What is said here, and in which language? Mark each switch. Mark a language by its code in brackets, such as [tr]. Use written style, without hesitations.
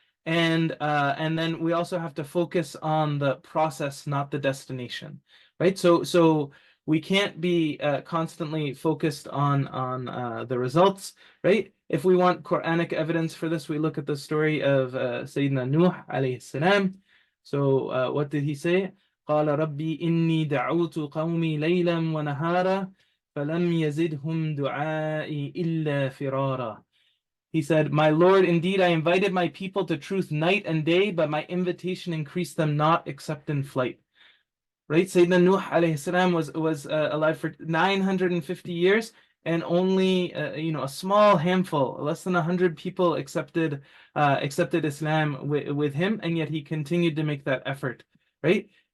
[en] And then we also have to focus on the process, not the destination. Right, so we can't be constantly focused on the results, right? If we want Quranic evidence for this, we look at the story of Sayyidina Nuh alayhi salam. So what did he say? [ar] قال ربي إني دعوت قومي ليلا ونهارا فلم يزدهم دعائي إلا فرارا. [en] He said, my Lord, indeed I invited my people to truth night and day, but my invitation increased them not except in flight. Right? Sayyidina Nuh alayhi salam was alive for 950 years, and only a small handful, less than 100 people accepted Islam with him, and yet he continued to make that effort. Right?